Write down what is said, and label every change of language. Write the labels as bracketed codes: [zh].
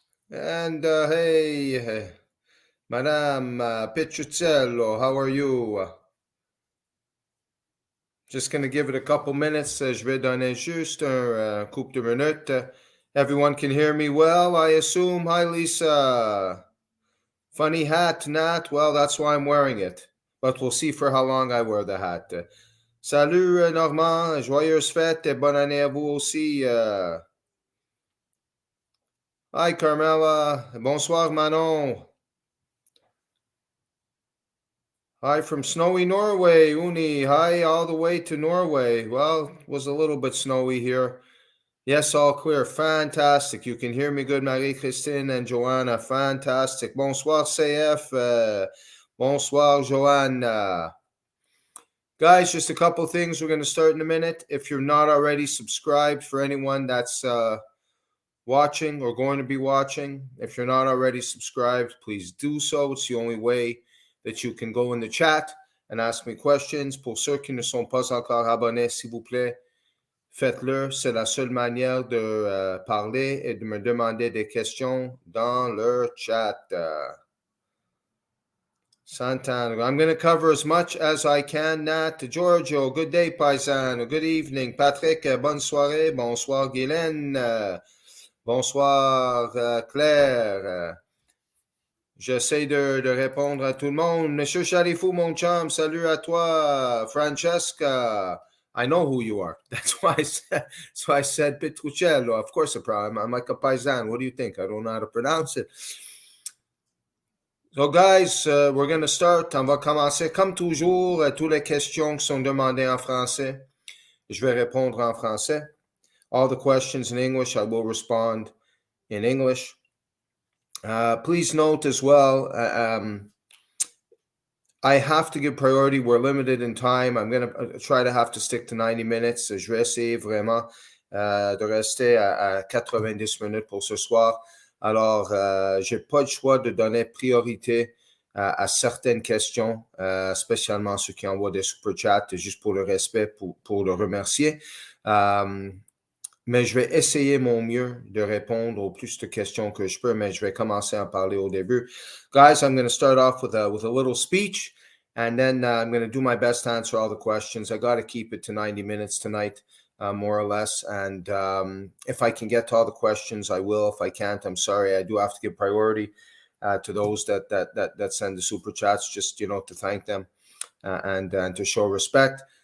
[en] And hey, Madame Petruccello, how are you? Just going to give it a couple minutes. [fr] Je vais donner juste un couple de minutes. [en] Everyone can hear me well, I assume. Hi, Lisa. Funny hat, Nat. Well, that's why I'm wearing it. But we'll see for how long I wear the hat. [fr] Salut, Normand. Joyeuse fête et bonne année à vous aussi. [en] Hi, Carmela. [fr] Bonsoir, Manon. [en] Hi from snowy Norway, Uni. Hi all the way to Norway. Well, it was a little bit snowy here. Yes, all clear. Fantastic. You can hear me good, Marie-Christine and Joanna. Fantastic. [fr] Bonsoir, CF. Bonsoir, Joanna. [en] Guys, just a couple things. We're going to start in a minute. If you're not already subscribed, for anyone that's watching or going to be watching, if you're not already subscribed, please do so. It's the only way that you can go in the chat and ask me questions. [fr] Pour ceux qui ne sont pas encore abonnés, s'il vous plaît, faites-le. C'est la seule manière de parler et de me demander des questions dans le chat. [en] Santana, I'm going to cover as much as I can. Nat, Giorgio, good day, paisan. Good evening. Patrick, [fr] bonne soirée. Bonsoir, Guylaine. Bonsoir, Claire. J'essaie de répondre à tout le monde. Monsieur Chalifou, mon chum, salut à toi. [en] Francesca, I know who you are. That's why I said Petruccello. Of course, I'm like a paisan. What do you think? I don't know how to pronounce it. So, guys, we're going to start. [fr] On va commencer. Comme toujours, toutes les questions qui sont demandées en français, je vais répondre en français. [en] All the questions in English, I will respond in English. Please note as well, I have to give priority. We're limited in time. I'm going to try to have to stick to 90 minutes. [fr] Je vais essayer vraiment de rester à 90 minutes pour ce soir. Alors, je n'ai pas le choix de donner priorité à certaines questions, spécialement ceux qui envoient des super chats, juste pour le respect, pour le remercier. Mais je vais essayer mon mieux de répondre au plus de questions que je peux, mais je vais commencer à en parler au début. [en] Guys, I'm going to start off with a little speech, and then I'm going to do my best to answer all the questions. I got to keep it to 90 minutes tonight, more or less, and if I can get to all the questions, I will. If I can't, I'm sorry. I do have to give priority to those that send the super chats, just, to thank them and to show respect.